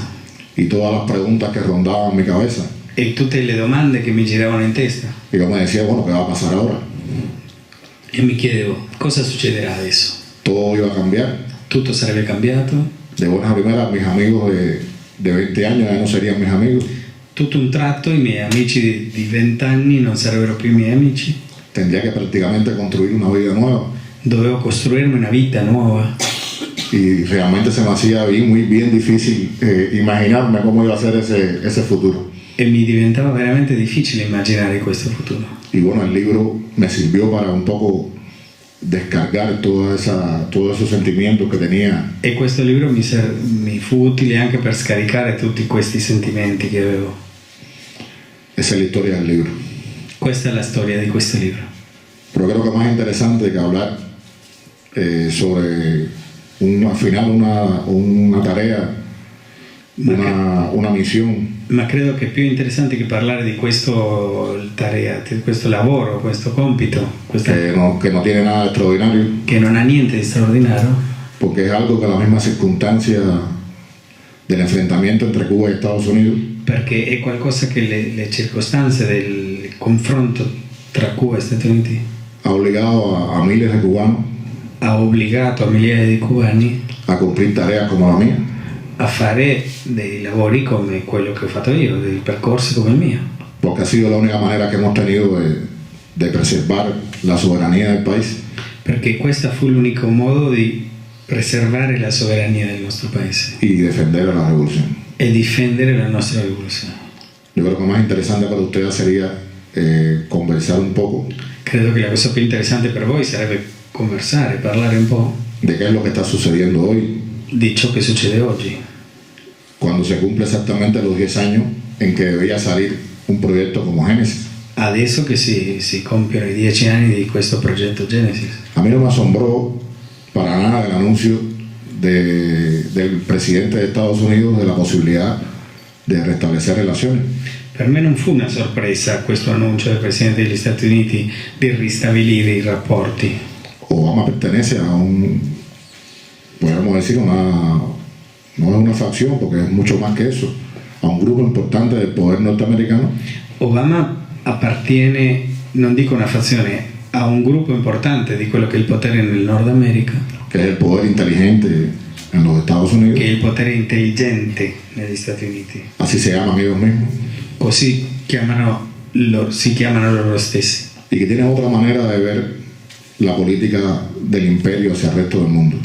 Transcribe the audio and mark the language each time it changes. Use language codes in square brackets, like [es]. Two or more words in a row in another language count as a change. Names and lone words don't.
[es] y todas las preguntas que rondaban mi cabeza. [it] E tutte le domande che mi giravano in testa. [es] Y yo me decía, bueno, ¿qué va a pasar ahora? [it] E mi chiedevo, cosa succederà adesso? [es] Todo iba a cambiar. [it] Tutto sarebbe cambiato? [es] De buenas a primeras, mis amigos de 20 años ya no serían mis amigos. [it] Tutto un tratto i miei amici di 20 anni non sarebbero più i miei amici. [es] Tendría que prácticamente construir una vida nueva. [it] Dovevo costruirmi una vita nuova. [es] Y realmente se me hacía muy bien difícil imaginarme cómo iba a ser ese futuro. [it] e mi diventava veramente difficile immaginare questo futuro. [es] Y bueno, el libro me sirvió para un poco descargar todos esos sentimientos que tenía. [it] E questo libro mi fu utile anche per scaricare tutti questi sentimenti che avevo. [es] Esa es la historia del libro. [it] Questa è la storia di questo libro. [es] Pero creo que más interesante que hablar sobre una tarea, una misión. [it] Ma credo che più interessante che parlare di questo tarea, di questo lavoro, questo compito, [es] Que no tiene nada de extraordinario, [it] che non ha niente di straordinario, [es] porque es algo que la misma circunstancia del enfrentamiento entre Cuba y Estados Unidos [it] perché è qualcosa che le circostanze del confronto tra Cuba e Stati Uniti [es] ha obligado a miles de cubanos [it] ha obbligato a migliaia di cubani [es] a cumplir tareas como la mía, [it] a fare dei lavori come quello che ho fatto io, dei percorsi come il mio, [es] porque ha sido la única manera que hemos tenido de preservar la soberanía del país [it] perché questo fu l'unico modo di preservare la sovrania del nostro paese [es] y defender a la revolución. [it] e difendere la nostra rivoluzione. [es] Yo creo que más interesante para ustedes sería conversar un poco [it] Credo che la cosa più interessante per voi sarebbe conversare, parlare un po' [es] de qué es lo que está sucediendo hoy, [it] di ciò che succede oggi, [es] cuando se cumple exactamente los 10 años en que debía salir un proyecto como Génesis. [it] adesso che si compiono i 10 anni di questo progetto Genesis. [es] A mí no me asombró para nada el anuncio del presidente de Estados Unidos de la posibilidad de restablecer relaciones. [it] Per me non fu una sorpresa questo annuncio del Presidente degli Stati Uniti di ristabilire i rapporti. [es] Obama pertenece a podríamos decir, no es una facción porque es mucho más que eso, a un grupo importante del poder norteamericano [it] Obama appartiene, non dico una fazione, a un gruppo importante di quello che è il potere nel Nord America, [es] que es el poder inteligente en los Estados Unidos, [it] che è il potere intelligente negli Stati Uniti. [es] así se llaman ellos mismos, [it] Così si chiamano loro stessi. [es] y que tienen otra manera de ver la política del imperio hacia el resto del mundo.